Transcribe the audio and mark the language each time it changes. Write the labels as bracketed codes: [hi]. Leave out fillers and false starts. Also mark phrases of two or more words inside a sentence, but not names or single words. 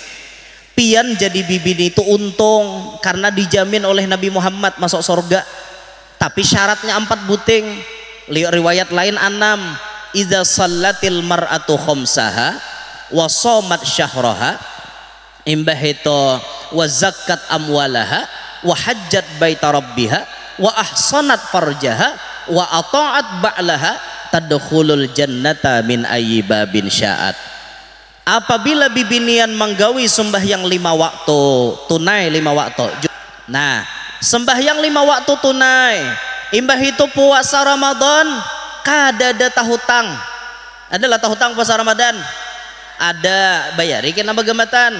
[bjn] Pian jadi bibini itu untung karena dijamin oleh Nabi Muhammad masuk surga. Tapi syaratnya 4 buting. Riwayat lain 6. [ar] إذا صلت المرأة خمسها وصامت شهرها [bjn] imbah itu [ar] وزكت أموالها وحجت بيت ربها وأحصنت فرجها وأطاعت بعلها تدخل الجنة من أي باب شاءت. [bjn] Apabila bibinian menggawi sembahyang 5 waktu tunai 5 waktu. Nah, sembahyang 5 waktu tunai imbah itu puasa Ramadan kada ada tahutang. Adalah tahutang puasa Ramadan. Ada bayari kena bagamatan.